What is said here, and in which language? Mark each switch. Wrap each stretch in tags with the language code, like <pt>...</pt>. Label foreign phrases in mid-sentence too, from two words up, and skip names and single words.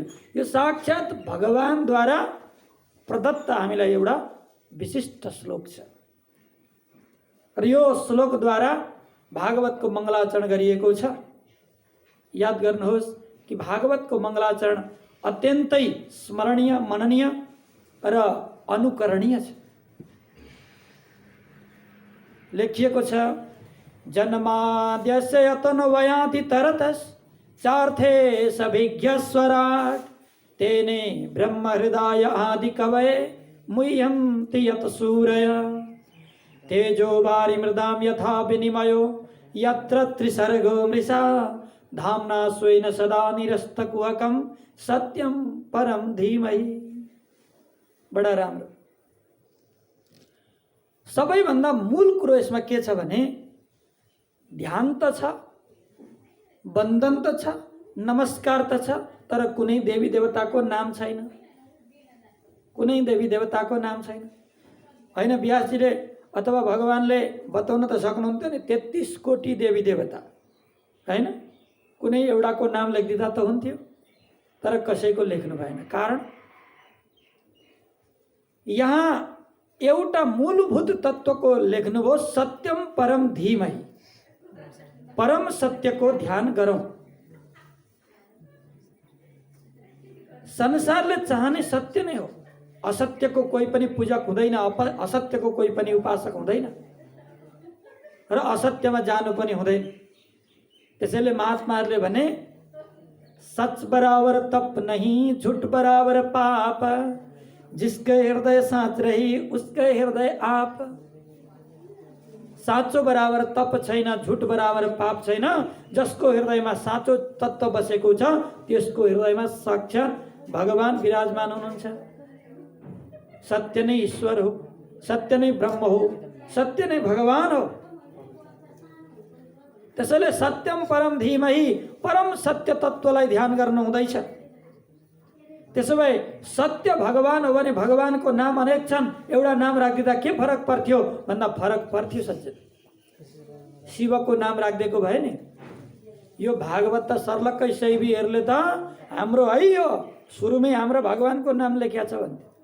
<ne>यो साक्षात् भगवानद्वारा प्रदत्त हामीलाई एउटा विशिष्ट श्लोक छ र यो श्लोकद्वारा भागवतको मङ्गलाचरण गरिएको छ। याद गर्नुहोस् कि भागवतको मङ्गलाचरण अत्यन्तै स्मरणीय, मननीय र अनुकरणीय छ। लेखिएको छ,</ne> <sa>जन्माद्यस्य यतनवयाति तरतस् चार्थे सभिज्ञस्वराट् तेने ब्रह्म हृदय आदि कवये मुह्यन्ति यत सूरय तेजो वारि मृदां यथा विनिमयो यत्र त्रिसर्गो मृषा धाम्ना स्वेन सदा निरस्तकुहकं सत्यं परम धीमहि।</sa> <ne>बडा राम्रो। सबैभन्दा मूल कुरो यसमा के छ भने ध्यान त छ, बन्धन त छ, नमस्कार त छ, तर कुनै देवी देवताको नाम छैन। कुनै देवी देवताको नाम छैन। होइन, व्यासजीले अथवा भगवानले बताउन त सक्नुहुन्थ्यो नि 33 कोटी देवी देवता, होइन, कुनै एउटाको नाम लेखिदिँदा त हुन्थ्यो। तर कसैको लेख्नु भएन। कारण यहाँ एउटा मूलभूत तत्त्वको लेख्नुभयो,</ne> <sa>सत्यम परम धीमहि।</sa> <ne>परम सत्यको ध्यान गरौँ। संसारले चाहने सत्य नै हो। असत्यको कोही पनि पूजक हुँदैन, असत्यको कोही पनि उपासक हुँदैन र असत्यमा जानु पनि हुँदैन।</ne> <hi>त्यसैले महात्माहरूले भने सच बराबर तप नहीं, झूठ बराबर पाप, जिसके हृदय साँच रही उसके हृदय आप।</hi> <ne>साँचो बराबर तप छैन, झुट बराबर पाप छैन। जसको हृदयमा साँचो तत्त्व बसेको छ त्यसको हृदयमा साक्षात् भगवान विराजमान हुनुहुन्छ। सत्य नै ईश्वर हो, सत्य नै ब्रह्म हो, सत्य नै भगवान हो। त्यसैले</ne> <sa>सत्यम परम धीमहि,</sa> <ne>परम सत्य तत्त्वलाई ध्यान गर्नु हुँदैछ। त्यसो भए सत्य भगवान हो भने भगवानको नाम अनेक छन्, एउटा नाम राखिदिँदा के फरक पर्थ्यो भन्दा फरक पर्थ्यो सज्जन। शिवको नाम राखिदिएको भए नि। यो भागवत त सर्लक्कै शैवीहरूले त हाम्रो है, यो सुरुमै हाम्रो भगवानको नाम लेख्या छ भन्थे।</ne>